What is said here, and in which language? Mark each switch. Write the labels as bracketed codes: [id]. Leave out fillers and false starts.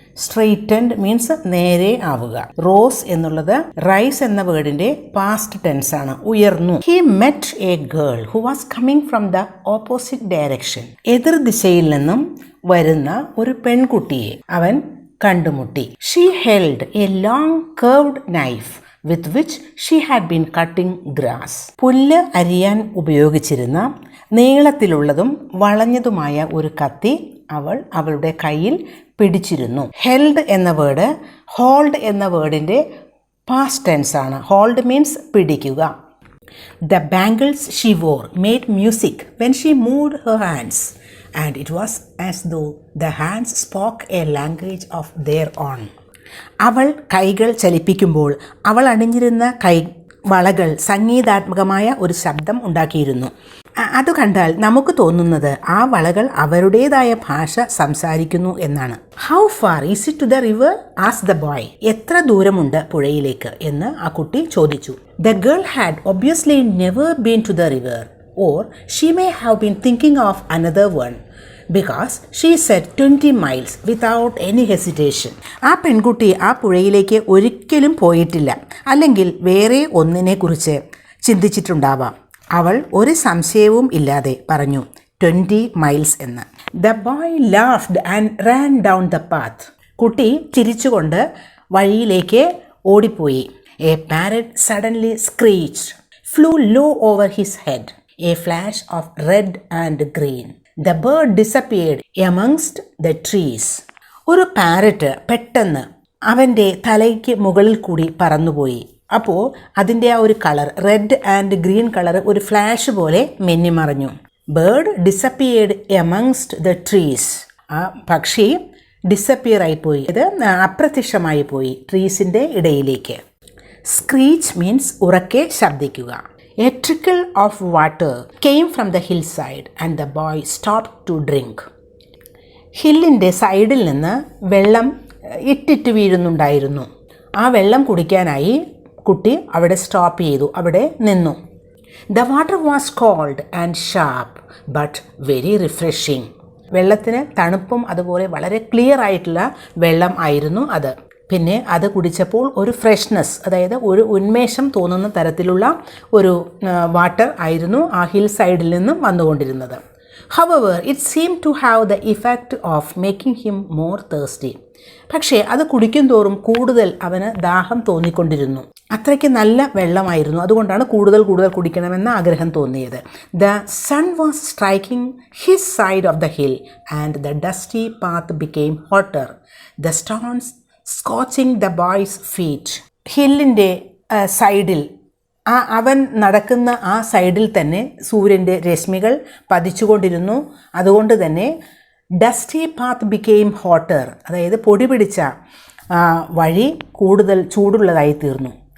[ml] സ്ട്രെയിറ്റൻഡ് means നേരെ ആവുക. Rose എന്നുള്ളത് റൈസ് എന്ന വേർഡിന്റെ പാസ്റ്റ് ടെൻസ് ആണ്, ഉയർന്നു. [en] He met a girl who was coming from the opposite direction. [ml] എതിർ ദിശയിൽ നിന്നും വരുന്ന ഒരു പെൺകുട്ടിയെ അവൻ കണ്ടുമുട്ടി. [en] She held a long curved knife with which she had been cutting grass. [ml] പുല്ല് അരിയാൻ ഉപയോഗിച്ചിരുന്ന നീളത്തിലുള്ളതും വളഞ്ഞതുമായ ഒരു കത്തി അവൾ അവളുടെ കയ്യിൽ പിടിച്ചിരുന്നു. ഹെൽഡ് എന്ന വേർഡ് ഹോൾഡ് എന്ന വേർഡിൻ്റെ പാസ്റ്റ് ടെൻസ് ആണ്. ഹോൾഡ് മീൻസ് പിടിക്കുക. [en] The bangles she wore made music when she moved her hands, and it was as though the hands spoke a language of their own. [ml] അവൾ കൈകൾ ചലിപ്പിക്കുമ്പോൾ അവൾ അണിഞ്ഞിരുന്ന വളകൾ സംഗീതാത്മകമായ ഒരു ശബ്ദം ഉണ്ടാക്കിയിരുന്നു. അത് കണ്ടാൽ നമുക്ക് തോന്നുന്നത് ആ വളകൾ അവരുടേതായ ഭാഷ സംസാരിക്കുന്നു എന്നാണ്. [en] How far is it to the river asked the boy. [ml] എത്ര ദൂരമുണ്ട് പുഴയിലേക്ക് എന്ന് ആ കുട്ടി ചോദിച്ചു. [en] The girl had obviously never been to the river, or she may have been thinking of another one, because she said 20 miles without any hesitation. [ml] ആ പെൺകുട്ടി ആ പുഴയിലേക്ക് ഒരിക്കലും പോയിട്ടില്ല, അല്ലെങ്കിൽ വേറെ ഒന്നിനെ കുറിച്ച് ചിന്തിച്ചിട്ടുണ്ടാവാം. അവൾ ഒരു സംശയവും ഇല്ലാതെ പറഞ്ഞു 20 miles എന്ന്. [en] The boy laughed and ran down the path. [ml] കുട്ടി ചിരിച്ചുകൊണ്ട് വഴിയിലേക്ക് ഓടിപ്പോയി. [en] A parrot suddenly screeched, flew low over his head, a flash of red and green. The bird disappeared amongst the trees. [ml] ഒരു പാരറ്റ് പെട്ടെന്ന് അവൻ്റെ തലയ്ക്ക് മുകളിൽ കൂടി പറന്നുപോയി. അപ്പോൾ അതിൻ്റെ ആ ഒരു colour red and green colour ഒരു ഫ്ലാഷ് പോലെ മിന്നിമറഞ്ഞു. [en] Bird disappeared amongst the trees. [ml] ആ പക്ഷി ഡിസപ്പിയർ ആയിപ്പോയി, ഇത് അപ്രത്യക്ഷമായി പോയി ട്രീസിൻ്റെ ഇടയിലേക്ക്. സ്ക്രീച്ച് മീൻസ് ഉറക്കെ ശബ്ദിക്കുക. [en] A trickle of water came from the hillside and the boy stopped to drink. [ml] ഹില്ലിൻ്റെ സൈഡിൽ നിന്ന് വെള്ളം ഇറ്റിറ്റ് വീഴുന്നുണ്ടായിരുന്നു. ആ വെള്ളം കുടിക്കാനായി കുട്ടി അവിടെ സ്റ്റോപ്പ് ചെയ്തു, അവിടെ നിന്നു. [en] The water was cold and sharp but very refreshing. [ml] വെള്ളത്തിന് തണുപ്പും അതുപോലെ വളരെ ക്ലിയർ ആയിട്ടുള്ള വെള്ളം ആയിരുന്നു അത്. പിന്നെ അത് കുടിച്ചപ്പോൾ ഒരു ഫ്രഷ്നെസ്, അതായത് ഒരു ഉന്മേഷം തോന്നുന്ന തരത്തിലുള്ള ഒരു വാട്ടർ ആയിരുന്നു ആ ഹിൽ സൈഡിൽ നിന്നും വന്നുകൊണ്ടിരുന്നത്. [en] However, it seemed to have the effect of making him more thirsty. [ml] പക്ഷേ അത് കുടിക്കും തോറും കൂടുതൽ അവന് ദാഹം തോന്നിക്കൊണ്ടിരുന്നു. അത്രയ്ക്ക് നല്ല വെള്ളമായിരുന്നു. അതുകൊണ്ടാണ് കൂടുതൽ കുടിക്കണമെന്ന ആഗ്രഹം തോന്നിയത്. [en] The sun was striking his side of the hill and the dusty path became hotter. The stones scorching the boy's feet. [ml] ഹില്ലിൻ്റെ സൈഡിൽ അവൻ നടക്കുന്ന ആ സൈഡിൽ തന്നെ സൂര്യൻ്റെ രശ്മികൾ പതിച്ചുകൊണ്ടിരുന്നു. അതുകൊണ്ട് തന്നെ [en] dusty path became hotter, [ml] അതായത് പൊടി പിടിച്ച വഴി കൂടുതൽ ചൂടുള്ളതായി തീർന്നു.